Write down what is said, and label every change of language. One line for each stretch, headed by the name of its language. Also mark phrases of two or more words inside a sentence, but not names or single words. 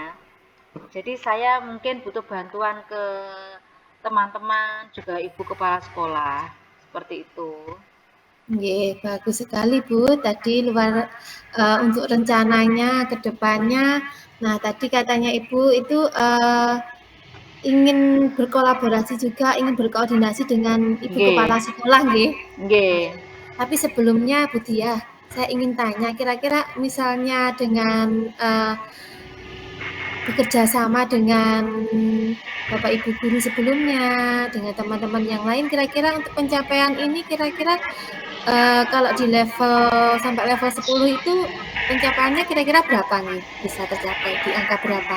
Indonesian: Jadi saya mungkin butuh bantuan ke teman-teman juga ibu kepala sekolah seperti itu. Nggih, bagus sekali Bu, tadi untuk rencananya ke depannya. Nah, tadi katanya Ibu itu, ingin berkolaborasi juga, ingin berkoordinasi dengan Ibu Nggih. Kepala Sekolah nggih? Nggih. Tapi sebelumnya Bu Diah, saya ingin tanya kira-kira misalnya dengan, bekerja sama dengan Bapak Ibu guru sebelumnya, dengan teman-teman yang lain, kira-kira untuk pencapaian ini kira-kira kalau di sampai level 10 itu pencapaiannya kira-kira berapa nih bisa tercapai, di angka berapa?